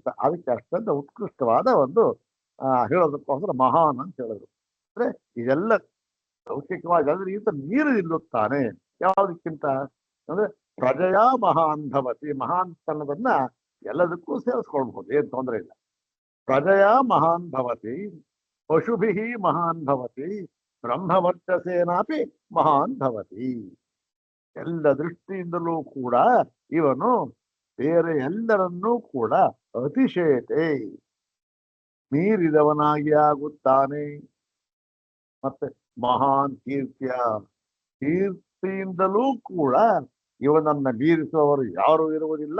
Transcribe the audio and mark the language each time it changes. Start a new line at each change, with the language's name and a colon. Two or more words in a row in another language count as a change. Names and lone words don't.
Kannada: ಅದಕ್ಕೆ ಅಷ್ಟೊಂದು ಉತ್ಕೃಷ್ಟವಾದ ಒಂದು ಹೇಳೋದಕ್ಕೋಸ್ಕರ ಮಹಾನ್ ಅಂತ ಹೇಳಿದ್ರು. ಅಂದ್ರೆ ಇದೆಲ್ಲ ಲೌಕಿಕವಾಗಿ ಅಂದ್ರೆ ಈತ ಮೀರಿ ನಿಲ್ಲುತ್ತಾನೆ. ಯಾವುದಕ್ಕಿಂತ ಅಂದ್ರೆ
Sanskrit: ಪ್ರಜೆಯ ಮಹಾನ್ ಭವತಿ,
Kannada: ಮಹಾನ್ ಅನ್ನೋದನ್ನ ಎಲ್ಲದಕ್ಕೂ ಸೇರಿಸ್ಕೊಳ್ಬಹುದು, ಏನ್ ತೊಂದರೆ ಇಲ್ಲ.
Sanskrit: ಪ್ರಜೆಯ ಮಹಾನ್ ಭವತಿ, ಪಶುಭಿ ಮಹಾನ್ ಭವತಿ, ಬ್ರಹ್ಮವರ್ಚಸೇನಾಪಿ ಮಹಾನ್ ಭವತಿ.
Kannada: ಎಲ್ಲ ದೃಷ್ಟಿಯಿಂದಲೂ ಕೂಡ ಇವನು ಬೇರೆ ಎಲ್ಲರನ್ನೂ ಕೂಡ ಅತಿಶಯತೆ ಮೀರಿದವನಾಗಿ ಆಗುತ್ತಾನೆ. ಮತ್ತೆ ಮಹಾನ್ ಕೀರ್ತಿಯ, ಕೀರ್ತಿಯಿಂದಲೂ ಕೂಡ ಇವನನ್ನ ಮೀರಿಸುವವರು ಯಾರೂ ಇರುವುದಿಲ್ಲ.